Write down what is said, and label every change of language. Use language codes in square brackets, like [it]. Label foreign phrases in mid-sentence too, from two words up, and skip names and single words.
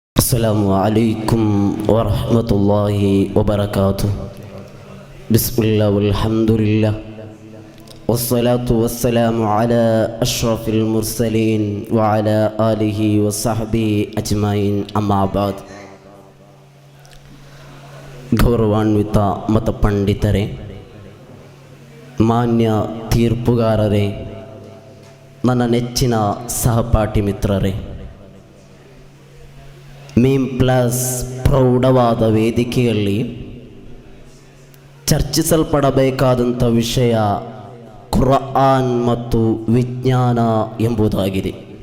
[ar] السلام عليكم ورحمة الله وبركاته. بسم الله والحمد لله والصلاة والسلام على أشرف المرسلين وعلى آله وصحبه أجمعين أما بعد. [kn] ಗೌರವಾನ್ವಿತ ಮತ ಪಂಡಿತರೇ, ಮಾನ್ಯ ತೀರ್ಪುಗಾರರೇ, ನನ್ನ ನೆಚ್ಚಿನ ಸಹಪಾಠಿ ಮಿತ್ರರೇ, ಮೀಮ್ ಪ್ಲಸ್ ಪ್ರೌಢವಾದ ವೇದಿಕೆಯಲ್ಲಿ ಚರ್ಚಿಸಲ್ಪಡಬೇಕಾದಂಥ ವಿಷಯ ಕುರ್ಆನ್ ಮತ್ತು ವಿಜ್ಞಾನ ಎಂಬುದಾಗಿದೆ.